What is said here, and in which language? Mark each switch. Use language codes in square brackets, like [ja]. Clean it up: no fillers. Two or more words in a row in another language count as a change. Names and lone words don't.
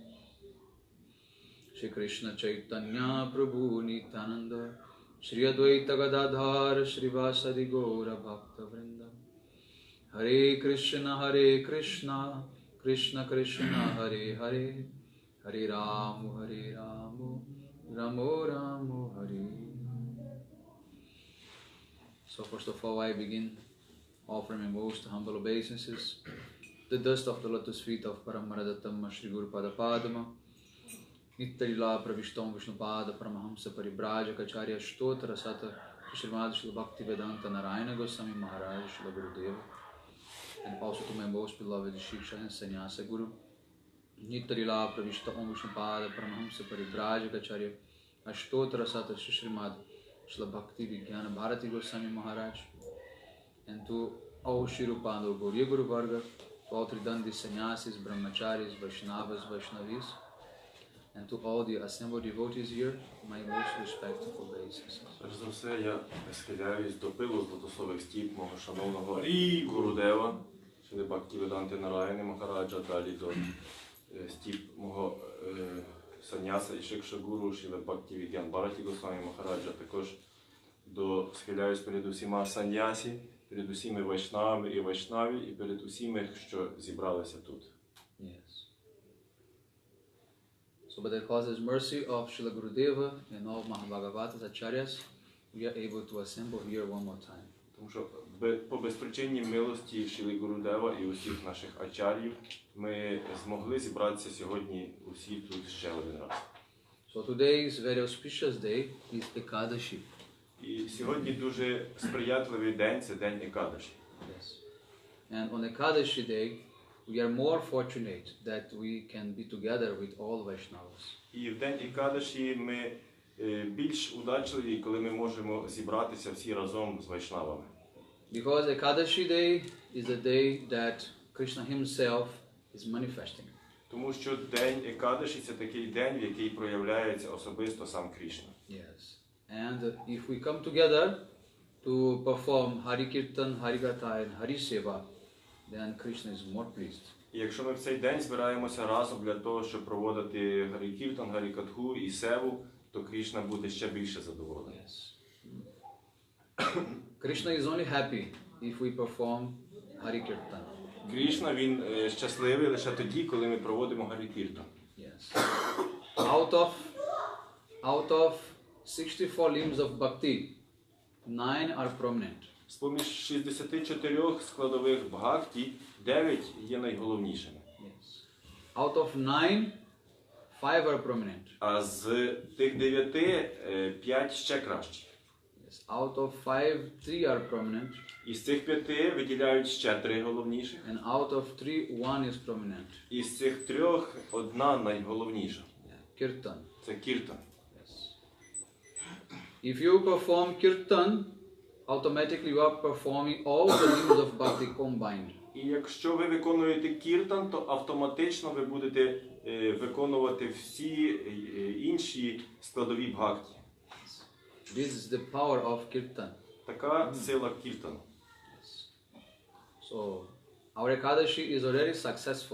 [sa] Shri Krishna Chaitanya Prabhu Nityananda Shri Advaita Gadadhar Shri Vasadi Gaura Bhakta Vrinda Hare Krishna Krishna Krishna Hare Hare Hare Ramu Ramo Ramo Hare. [en] So first of all I begin offering my most humble obeisances, the dust of the lotus feet of Paramaradattama Shri Guru Pada Padma, Nitya Pravishtam Vishnupada Paramahamsa Paribrajaka Acharya Stotra Sata Srimad Shri Bhakti Vedanta Narayana Goswami Maharaj Shri Gurudeva, and also to my most beloved Shiksha and Sannyasa Guru, Nitya Pravishtam Vishnupada Paramahamsa Paribrajaka Acharya Ashtotra Sata Srimad Shri Bhakti Vijnana Bharati Goswami Maharaj, and to all Shirupando Gauriya Guru Varga, to all Tridandi Sannyasis, Brahmacharis, Vaishnavas, Vaishnavis, and to all the assembled devotees here, my most respectful obeisances. [uk] Перш за все, я схиляюсь до пилу златослових стіп мого шановного Гурудева, Шри Бхактиведанти Нараяни Махараджа, далі до стіп мого санняса і шикша гуру Шри Бхакти Вігян Бхарати Госвамі Махараджа, також схиляюсь перед усіма саннясі, перед усіми вайшнавами і вайшнаві, і перед усіми, що зібралися тут. [en] Yes. So by the causeless mercy of Srila Gurudeva and all Mahabhagavatas Acharyas, we are able to assemble here one more time. [uk] Тому що по безпричинній милості Шрі Гурудева і усіх наших ачар'їв ми змогли зібратися сьогодні усі тут ще один раз. [en] So today is very auspicious day, is Ekadashi. [uk] І сьогодні дуже сприятливий день, це день Екадаші. [en] Yes. And on Ekadashi day, we are more fortunate that we can be together with all Vaishnavas. [uk] І в день Екадаші ми більш удачливі, коли ми можемо зібратися всі разом з вайшнавами. [en] Because Ekadashi day is the day that Krishna himself is manifesting. [uk] Тому що день Екадаші – це такий день, в який проявляється особисто сам Кришна. [en] Yes. And if we come together to perform Hari Kirtan, Hari Gatha and Hari Seva, then Krishna is more pleased. [uk] І якщо ми в цей день збираємося разом для того, щоб проводити Гарі Кіртан, Гарі Катху і Севу, то Кришна буде ще більше задоволений. [en] Yes. Krishna is only happy if we perform Hari Kirtan. [uk] Кришна, він щасливий лише тоді, коли ми проводимо Гарі Кіртан. [en] Yes. Out of 64 limbs of bhakti, 9 are prominent. [uk] З-поміж 64 складових бхакті, 9 є найголовнішими. [en] Yes. Out of 9, 5 are prominent. [uk] А з тих 9, 5 ще кращі. [en] Yes. Out of 5, 3 are prominent. [uk] Із цих 5 виділяють ще 3 головніших. [en] And out of 3, 1 is prominent. [uk] Із цих 3 одна найголовніша. [en] Kirtan. [uk] Це Кіртан. [en] Yes. If you perform Kirtan, automatically you are performing all the limbs of bhakti combined. [uk] І якщо ви виконуєте Кіртан, то автоматично ви будете виконувати всі інші складові бхакті. [en] This is the power of Kirtan. [uk] Така сила Кіртану. [en] Yes. So, our Ekadashi is already successful.